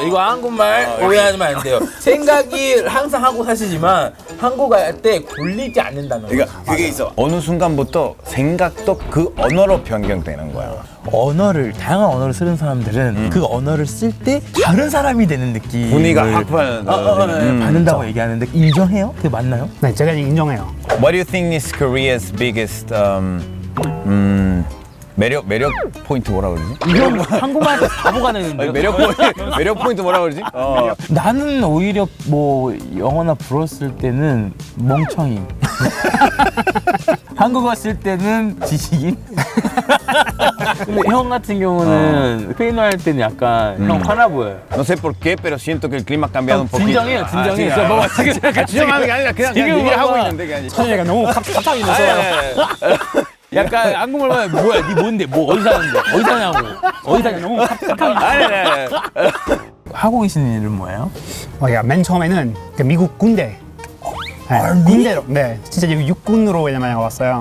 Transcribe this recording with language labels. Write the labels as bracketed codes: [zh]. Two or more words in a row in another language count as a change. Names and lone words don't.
[ko] 이거 한국말 오해하면 안 돼요. 생각이 항상 하고 사시지만 한국어 할 때 굴리지 않는다는 거예요. 그러니까 그게 있어. 어느 순간부터 생각도 그 언어로 변경되는 거야. 언어를 다양한 언어를 쓰는 사람들은 그 언어를 쓸 때 다른 사람이 되는 느낌. 분위기가 확 받는다고 얘기하는데 인정해요? 그게 맞나요? 네 제가 인정해요. [en] What do you think is Korea's biggest [ko] 매력 포인트 뭐라 그러지? 이런 한국말한테 바보가 되는데. 매력 포인트 뭐라 그러지? 나는 오히려 뭐 영어나 불어 쓸 때는 멍청임. 한국어 쓸 때는 지식인. 근데 형 같은 경우는 스페인어 할 때는 약간 형 화나 보여요. [es] No sé por qué, pero siento que el clima ha cambiado un poquito. [ko] 진정해요, 진정해. 진짜 뭐가 지금 진정하는 게 아니라 그냥 얘기를 하고 있는데 그냥. 천혜가 너무 갑자기 무서워. 약간 한국말만 뭐야, 니 뭔데, 뭐 어디 사는데, 어디 사냐고, 어디 사냐, 너무 아니. 하고 계시는 일은 뭐예요? 맨 처음에는 그 미국 군대. 네, 군대로, 네, 진짜 육군으로 왜냐면 왔어요.